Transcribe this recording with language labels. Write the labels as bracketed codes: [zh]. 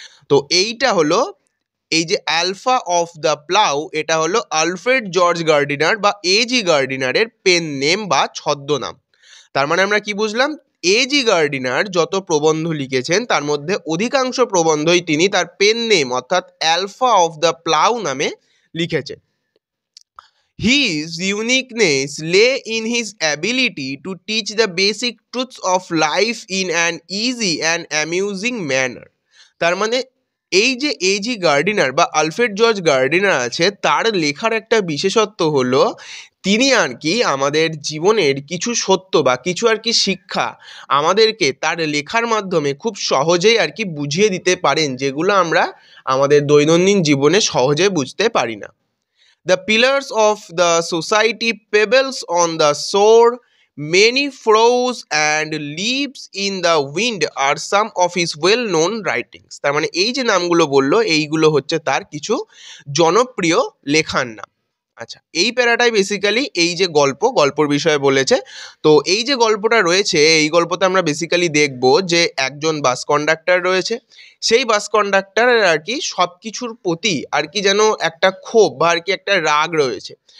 [bn] তো এইটা হলো এই যে অ্যালফা অফ দ্য প্লাউ, এটা হলো আলফ্রেড জর্জ গার্ডিনার বা A.G. গার্ডিনারের পেন নেম বা ছদ্মনাম। তার মানে আমরা কি বুঝলাম? A.G. গার্ডিনার যত প্রবন্ধ লিখেছেন তার মধ্যে অধিকাংশ প্রবন্ধই তিনি তার পেন নেম অর্থাৎ অ্যালফা অফ দ্য প্লাউ নামে লিখেছেন। [en] His uniqueness lay in his ability to teach the basic truths of life in an easy and amusing manner. [bn] তার মানে এই যে A.G. গার্ডিনার বা আলফ্রেড জর্জ গার্ডিনার আছে, তার লেখার একটা বিশেষত্ব হলো তিনি আর কি আমাদের জীবনের কিছু সত্য বা কিছু আর কি শিক্ষা আমাদেরকে তার লেখার মাধ্যমে খুব সহজেই আর কি বুঝিয়ে দিতে পারেন, যেগুলো আমরা আমাদের দৈনন্দিন জীবনে সহজে বুঝতে পারি না। [en] The pillars of the society pebbles on the shore, many frows and leaves in the wind are some of his well-known writings. [bn] তার মানে এই যে নামগুলো বললো, এইগুলো হচ্ছে তার কিছু জনপ্রিয় লেখার নাম। আচ্ছা, এই প্যারাটাই বেসিক্যালি এই যে গল্পর বিষয়ে বলেছে। তো এই যে গল্পটা রয়েছে, এই গল্পতে আমরা বেসিক্যালি দেখব যে একজন বাস কন্ডাক্টর রয়েছে। সেই বাস কন্ডাক্টরের আর কি সব কিছুর প্রতি আর কি যেন একটা ক্ষোভ বা আর কি একটা রাগ রয়েছে।